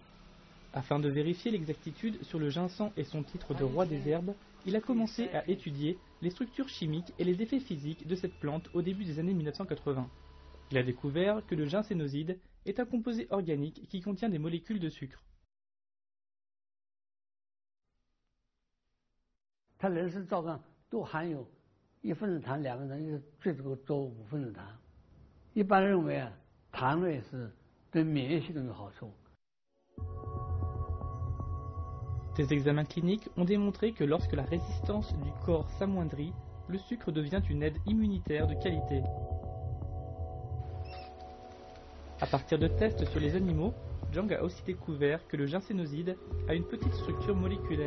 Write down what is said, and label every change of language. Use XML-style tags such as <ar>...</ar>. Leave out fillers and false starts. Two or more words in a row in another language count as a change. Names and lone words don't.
<fr>Afin de vérifier l'exactitude sur le ginseng et son titre de roi des herbes, il a commencé à étudier les structures chimiques et les effets physiques de cette plante au début des années 1980. Il a découvert que le ginsénoside est un composé organique qui contient des molécules de sucre.</fr> <zh>它人参皂上都含有1分子糖、2分子糖，最多5分子糖。一般认为啊，糖类是对免疫系统有好处。</zh> <fr>Des examens cliniques ont démontré que lorsque la résistance du corps s'amoindrit, le sucre devient une aide immunitaire de qualité. À partir de tests sur les animaux, Zhang a aussi découvert que le ginsénoside a une petite structure moléculaire.</fr>